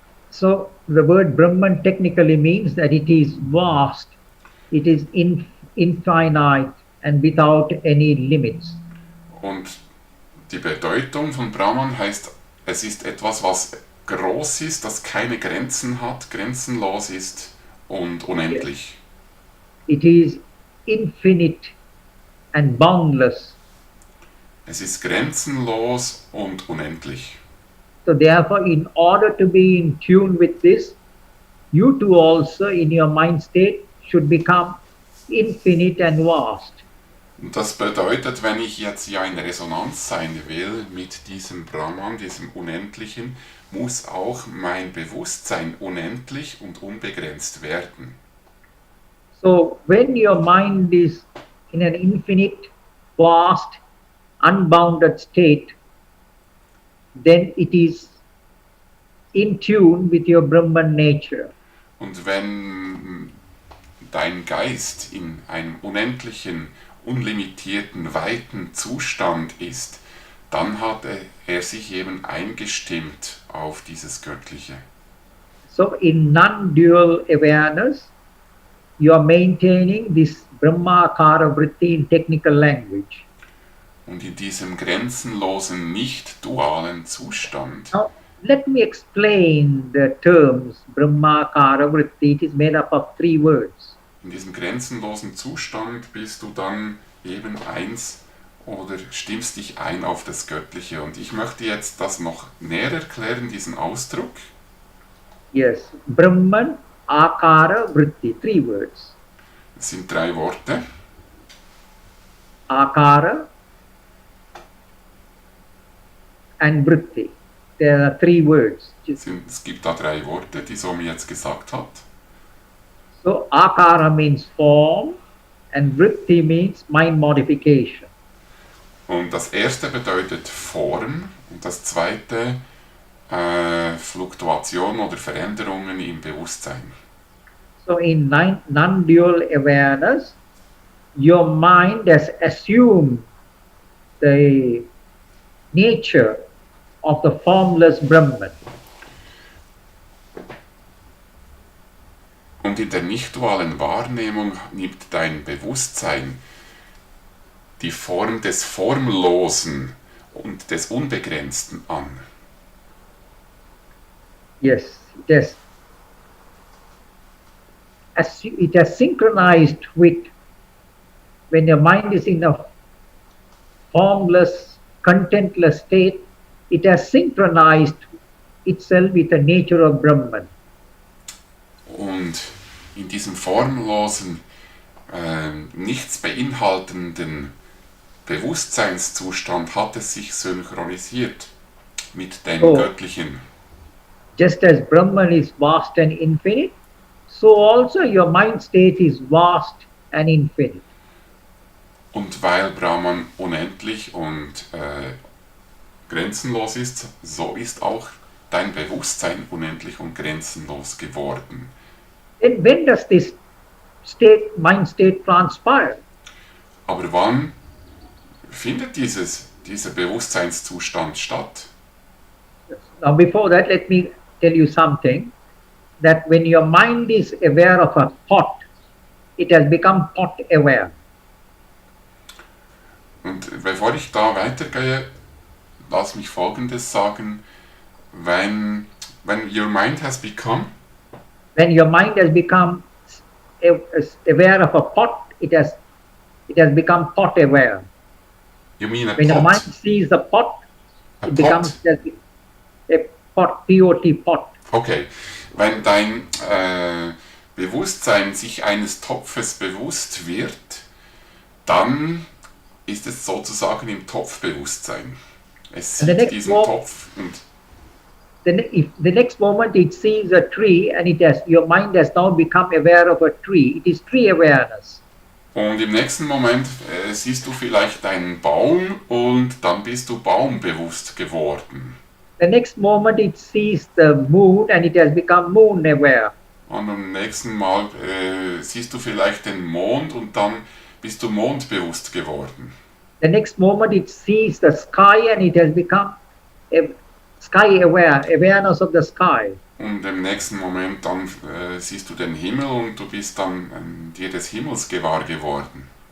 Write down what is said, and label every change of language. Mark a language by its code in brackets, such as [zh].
[en] So the word Brahman technically means that it is vast, it is infinite and without any limits. [de] Und die Bedeutung von Brahman heißt, es ist etwas, was groß ist, das keine Grenzen hat, grenzenlos ist und unendlich. [en] It is infinite and boundless. [de] Es ist grenzenlos und unendlich. [en] So therefore, in order to be in tune with this, you too also in your mind state should become infinite and vast. [de] Und das bedeutet, wenn ich jetzt ja in Resonanz sein will mit diesem Brahman, diesem Unendlichen, muss auch mein Bewusstsein unendlich und unbegrenzt werden. [en] So when your mind is in an infinite, vast, unbounded state, then it is in tune with your Brahman nature. [de] Und wenn dein Geist in einem unendlichen, unlimitierten, weiten Zustand ist, dann hat er sich eben eingestimmt auf dieses Göttliche. [en] So in non-dual awareness, you are maintaining this Brahmakara Vritti in technical language. [de] Und in diesem grenzenlosen, nicht dualen Zustand. [en] Now, let me explain the terms Brahmakara Vritti. It is made up of 3 words. [de] In diesem grenzenlosen Zustand bist du dann eben eins oder stimmst dich ein auf das Göttliche. Und ich möchte jetzt das noch näher erklären, diesen Ausdruck. [en] Yes, Brahman, Akara, Vritti, 3 words. [de] Es sind 3 Worte. [en] Akara and Vritti. There are 3 words. [de] Es gibt da 3 Worte, die Swami jetzt gesagt hat. [en] So Akara means form and Vritti means mind modification. [de] Und das erste bedeutet Form und das zweite Fluktuation oder Veränderungen im Bewusstsein. [en] So in non-dual awareness, your mind has assumed the nature of the formless Brahman. [de] Und in der nicht-dualen Wahrnehmung nimmt dein Bewusstsein die Form des Formlosen und des Unbegrenzten an. [en] Yes, it has synchronized with, when your mind is in a formless, contentless state, it has synchronized itself with the nature of Brahman. [de] Und in diesem formlosen, nichts beinhaltenden Bewusstseinszustand hat es sich synchronisiert mit dem Göttlichen. [en] Just as Brahman is vast and infinite, so also your mind state is vast and infinite. [de] Und weil Brahman unendlich und grenzenlos ist, so ist auch dein Bewusstsein unendlich und grenzenlos geworden. [en] Then when does this mind state transpire? [de] Aber wann findet dieser Bewusstseinszustand statt? [en] Now before that, let me tell you something, that when your mind is aware of a pot, it has become pot aware. [de] Und bevor ich da weitergehe, lass mich Folgendes sagen. [en] When your mind has become... When your mind has become aware of a pot, it has become pot aware. You mean a when pot? your mind sees a pot, it becomes a pot, P-O-T, pot. [de] Okay, wenn dein Bewusstsein sich eines Topfes bewusst wird, dann ist es sozusagen im Topfbewusstsein. Es sieht diesen Topf und [en] the next moment it sees a tree and your mind has now become aware of a tree. It is tree awareness. [de] Und im nächsten Moment siehst du vielleicht einen Baum und dann bist du baumbewusst geworden. [en] The next moment it sees the moon and it has become moon aware. [de] Und am nächsten Mal siehst du vielleicht den Mond und dann bist du mondbewusst geworden. [en] The next moment it sees the sky and it has become sky aware, awareness of the sky. [de] Und im nächsten Moment dann siehst du den Himmel und du bist dann dir des Himmels gewahr geworden.